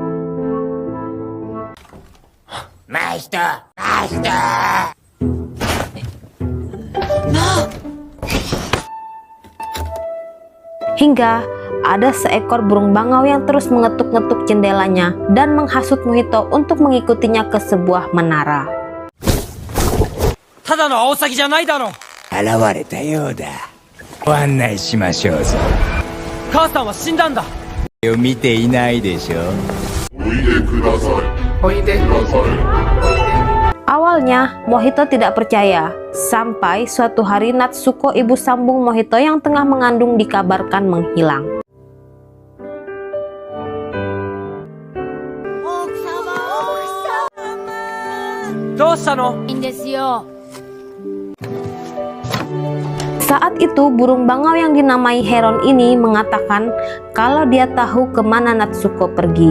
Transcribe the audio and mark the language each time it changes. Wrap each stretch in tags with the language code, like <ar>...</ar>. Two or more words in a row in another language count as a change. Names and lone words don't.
<id>Hingga ada seekor burung bangau yang terus mengetuk-ngetuk jendelanya dan menghasut Mohito untuk mengikutinya ke sebuah menara.</id> <ja>ただのアオサギじゃないだろ。現れたようだ。ご案内しましょうぞ。母さんは死んだんだ。見ていないでしょ。おいでください。おいでください。</ja> <id>Awalnya, Mohito tidak percaya, sampai suatu hari Natsuko, ibu sambung Mohito yang tengah mengandung, dikabarkan menghilang. Saat itu, burung bangau yang dinamai Heron ini mengatakan kalau dia tahu kemana Natsuko pergi.</id>